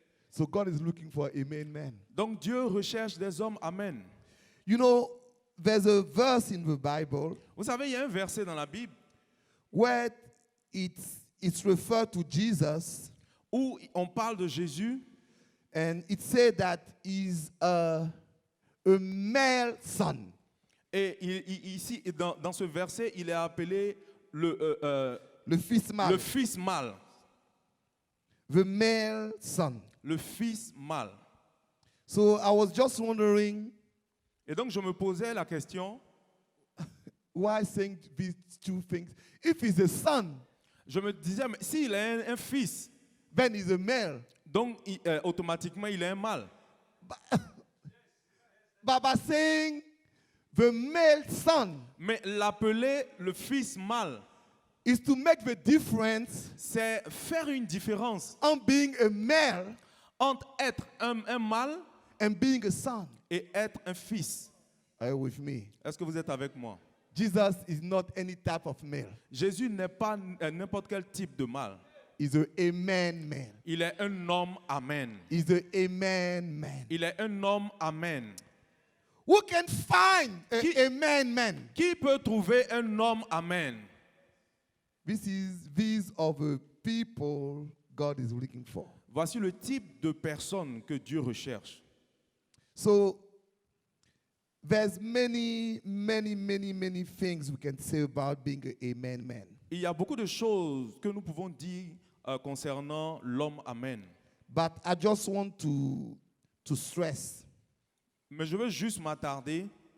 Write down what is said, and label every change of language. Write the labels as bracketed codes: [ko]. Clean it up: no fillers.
[en] So God is looking for amen man. [fr] Donc Dieu recherche des hommes amen. [en] You know, there's a verse in the Bible [fr] Vous savez, il y a un verset dans la Bible [en] where it's referred to Jesus, [fr] où on parle de Jésus [en] and it said that he's a male son. [fr] et ici, dans ce verset, il est appelé le fils mâle. fils mâle. [en] The male son. [fr] Le fils mâle. [en] So I was just wondering [fr] Et donc je me posais la question, [en] why saying these two things. If he's a son, [fr] je me disais, mais s'il est un fils, [en] then he's a male. [fr] donc automatiquement il est un mâle. [en] But by saying the male son [fr] Mais l'appeler le fils mâle, [en] is to make the difference [fr] c'est faire une différence [en] on being a male [fr] entre être un mâle [en] and being a son. [fr] et être un fils. [en] Are you with me? [fr] Est-ce que vous êtes avec moi? [en] Jesus is not any type of male. [fr] Jésus n'est pas n'importe quel type de mâle. [en] He's a amen man. [fr] Il est un homme amen. [en] He's a amen man. [fr] Il est un homme amen. [en] Who can find [fr] Qui- [en] a amen man? [fr] Qui peut trouver un homme amen? [en] These are the people God is looking for. [fr] Voici le type de personne que Dieu recherche. [en] So there's many things we can say about being an amen man. [fr] Il y a beaucoup de choses que nous pouvons dire concernant l'homme Amen. [en] But I just want to stress [fr] Mais je veux juste m'attarder